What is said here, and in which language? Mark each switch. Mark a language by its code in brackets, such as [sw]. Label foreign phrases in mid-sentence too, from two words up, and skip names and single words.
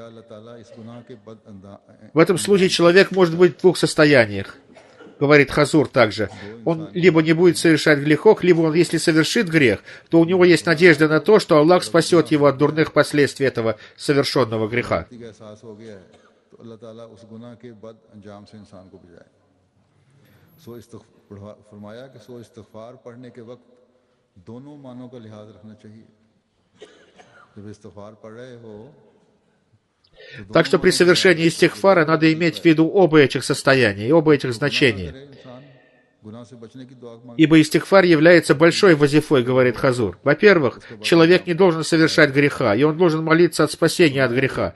[ru] В этом случае человек может быть в двух состояниях, говорит Хазур также. Он либо не будет совершать грехов, либо он, если совершит грех, то у него есть надежда на то, что Аллах спасет его от дурных последствий этого совершенного греха. [ur] دونوں معانوں کا لحاظ رکھنا چاہیے. جب استغفار پڑھ رہے ہو, [ru] так что при совершении истигфара надо иметь в виду оба этих состояния и оба этих значения. Ибо истигфар является большой вазифой, говорит Хазур. Во-первых, человек не должен совершать греха, и он должен молиться от спасения от греха.